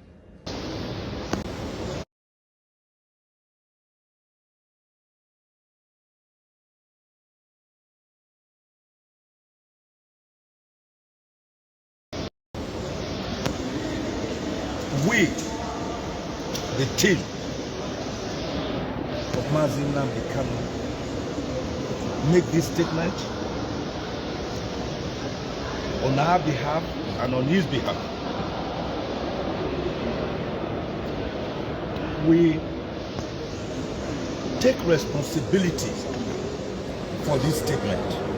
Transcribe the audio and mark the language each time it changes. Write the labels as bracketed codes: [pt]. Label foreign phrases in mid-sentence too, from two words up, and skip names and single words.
[en] We, the team of Mazi Nnamdi Kanu, make this statement on our behalf and on his behalf. We take responsibility for this statement.